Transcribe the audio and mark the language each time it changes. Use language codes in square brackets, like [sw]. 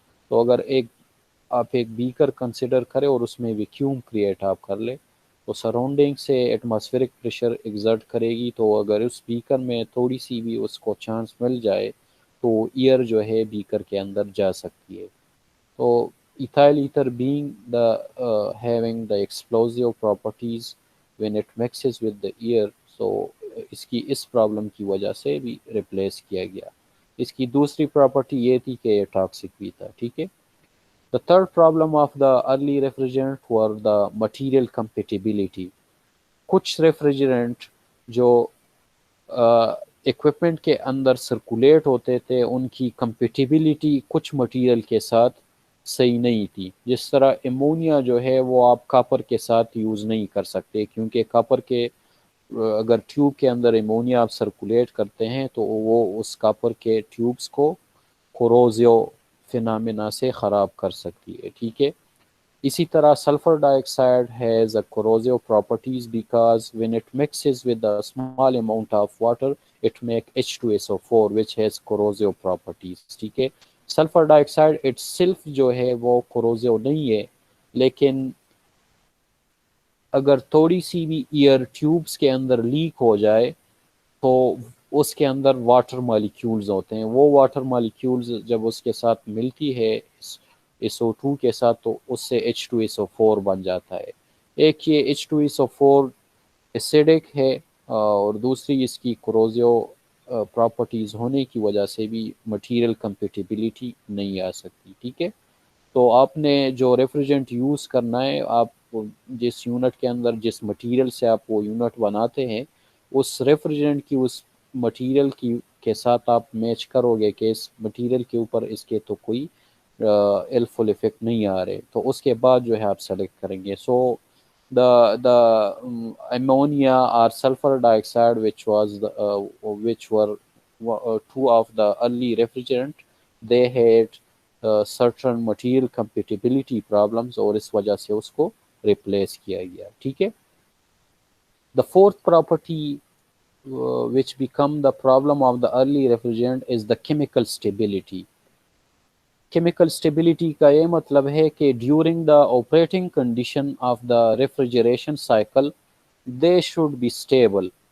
[ur] تو اگر آپ ایک بیکر کنسیڈر کرے اور اس میں ویکیوم کریٹ آپ کر لے تو سراؤنڈنگ سے ایٹماسفیرک پریشر ایگزرٹ کرے گی، تو اگر اس بیکر میں تھوڑی سی بھی اس کو چانس مل جائے تو ایئر جو ہے بیکر کے اندر جا سکتی ہے. [en] تو ethyl ether being the having the explosive properties when it mixes with the air، so [ur] اس problem کی وجہ سے بھی ریپلیس کیا گیا. اس کی دوسری پراپرٹی یہ تھی کہ یہ ٹاکسک بھی تھا. ٹھیک ہے. [en] The third problem of the early refrigerant were the material compatibility. [ur] کچھ ریفریجرنٹ جو ایکوپمنٹ کے اندر سرکولیٹ ہوتے تھے ان کی کمپیٹیبلٹی کچھ مٹیریل کے ساتھ صحیح نہیں تھی. جس طرح امونیا جو ہے وہ آپ کاپر کے ساتھ یوز نہیں کر سکتے، کیونکہ کاپر کے اگر ٹیوب کے اندر امونیا آپ سرکولیٹ کرتے ہیں تو وہ اس کاپر کے ٹیوبز کو کوروزیو فینامنا سے خراب کر سکتی ہے. ٹھیک ہے. [en] اسی طرح sulphur dye oxide has a کوروزیو properties because when it mixes with a small amount of water it make H2SO4 which has corrosive properties. [ur] ٹھیک ہے. Sulphur dye oxide [en] itself [ur] جو ہے وہ کوروزیو نہیں ہے، لیکن اگر تھوڑی سی بھی ایئر ٹیوبز کے اندر لیک ہو جائے تو اس کے اندر واٹر مالیکیولز ہوتے ہیں. وہ واٹر مالیکیولز جب اس کے ساتھ ملتی ہے SO2 کے ساتھ تو اس سے H2SO4 بن جاتا ہے. ایک یہ H2SO4 ایسیڈک ہے، اور دوسری اس کی کوروزیو پراپرٹیز ہونے کی وجہ سے بھی مٹیریل کمپیٹیبلٹی نہیں آ سکتی. ٹھیک ہے. تو آپ نے جو ریفریجرنٹ یوز کرنا ہے، آپ جس یونٹ کے اندر جس مٹیریل سے آپ وہ یونٹ بناتے ہیں اس ریفریجرنٹ کی اس مٹیریل کے ساتھ آپ میچ کرو گے کہ اس مٹیریل کے اوپر اس کے تو کوئی ایلفل ایفیکٹ نہیں آ رہے، تو اس کے بعد جو ہے آپ سلیکٹ کریں گے. [en] so the ammonia or sulfur dioxide which were two of the early refrigerant they had certain material compatibility problems [ur] اور اس وجہ سے اس کو ریپلیس کیا گیا. ٹھیک ہے. [en] The fourth property which become the problem of the early refrigerant is the chemical stability. Chemical stability [ur] کا یہ مطلب ہے کہ [en] during the operating condition of the refrigeration cycle they should be stable.